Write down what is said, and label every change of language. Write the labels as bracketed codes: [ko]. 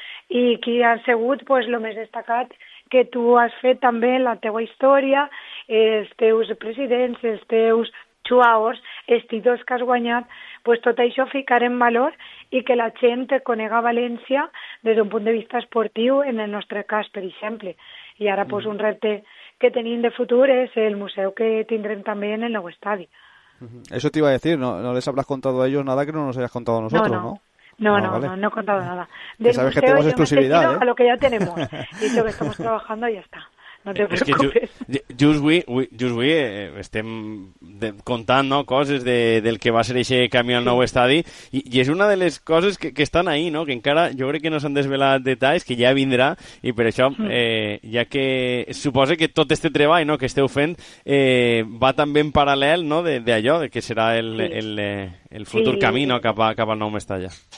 [ca] I qui han sigut pues, lo més destacat que tu has fet també la teva història, els teus presidents, els teus jugadors, els títols que has guanyat, pues tot això ficar en valor i que la gent te conega a València des d'un punt de vista esportiu, en el nostre cas, per exemple. I ara pues, un repte que tenim de futur és el museu que tindrem també en el nou estadi. [es] Eso te iba a decir, no les habrás contado a ellos nada que no nos hayas contado a nosotros, ¿no? No, he contado nada. Del sabes museo, que tenemos exclusividad, a lo que ya tenemos. Y lo que estamos trabajando y ya está. No te preocupes. [ca] Estem contant, no, coses del que va ser ese camí al nou estadi i és una de les coses que estan ahí, no, que encara jo crec que no s'han desvelat detalls, que ja vindrà, i per això ja que suposa que tot este treball, no, que esteu fent va també en paral·lel, no, de allò de que serà el futur camí, no, cap al nou Mestalla.